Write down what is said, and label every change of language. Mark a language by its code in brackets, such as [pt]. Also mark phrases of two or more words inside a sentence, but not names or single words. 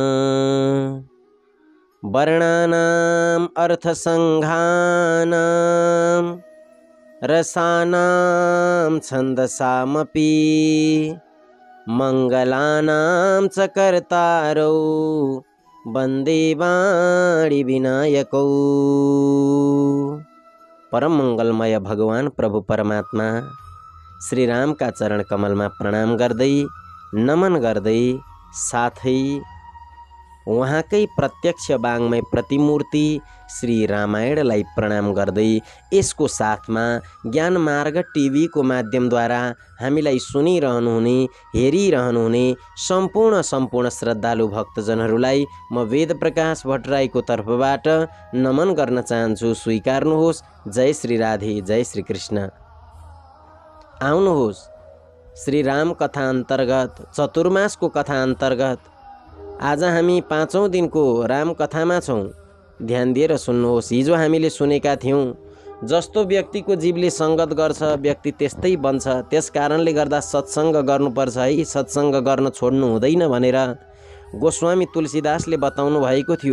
[sa] वर्णानाम् अर्थसंघानां रसानां छन्दसामपि मंगलानां च कर्तारौ वन्दे वाणी विनायकौ। [ne] परम मंगलमय भगवान प्रभु परमात्मा श्री राम [hi] का चरण कमल में [ne] प्रणाम गर्दै नमन गर्दै साथै उहाँकै प्रत्यक्ष वाङ्मय प्रतिमूर्ति श्री रामायणलाई प्रणाम गर्दै यसको साथमा ज्ञान मार्ग टिभी को माध्यमद्वारा हामीलाई सुनिरहनुहुने हेरिरहनुहुने सम्पूर्ण श्रद्धालु भक्तजनहरूलाई म वेद प्रकाश भट्टराईको तर्फबाट नमन गर्न चाहन्छु। स्वीकार्नुहोस्। जय श्री राधे, जय श्री कृष्ण। आउनुहोस् श्री राम कथा अन्तर्गत चतुर्मासको कथा अन्तर्गत आज हामी 5औं दिनको राम कथामा छौं। ध्यान दिएर सुन्नुहोस्। हिजो हामीले सुनेका थियौं जस्तो व्यक्तिको जीवले संगत गर्छ व्यक्ति त्यस्तै बन्छ, त्यस कारणले गर्दा सत्संग गर्नुपर्छ है, सत्संग गर्न छोड्नु हुँदैन भनेर गोस्वामी तुलसीदासले बताउनु भएको थियो।